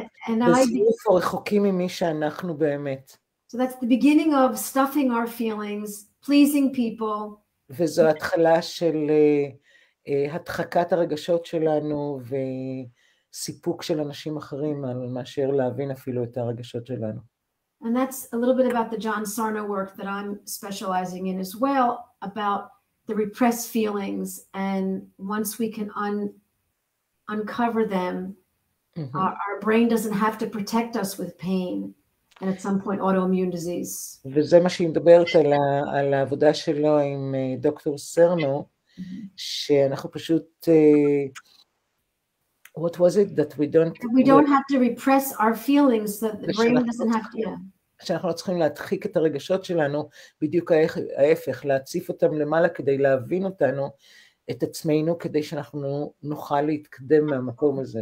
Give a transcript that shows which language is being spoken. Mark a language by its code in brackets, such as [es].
[he] בזיוף או רחוקים ממי שאנחנו באמת. [en] So that's the beginning of stuffing our feelings, pleasing people. [he] וזו התחלה של הדחקת הרגשות שלנו וסיפוק של אנשים אחרים, על מאשר להבין אפילו את הרגשות שלנו. [en] And that's a little bit about the John Sarno work that I'm specializing in as well, about the repressed feelings. And once we can uncover them, our brain doesn't have to protect us with pain. And at some point, autoimmune disease. [he] וזה מה שהיא מדברת על העבודה שלו עם דוקטור סרנו, שאנחנו פשוט... [en] What was it that we don't have to repress our feelings, that the brain doesn't have to. [he] שאנחנו לא צריכים להדחיק את הרגשות שלנו, בדיוק ההפך, להציף אותם למעלה כדי להבין אותנו, את עצמנו, כדי שאנחנו נוכל להתקדם מהמקום הזה.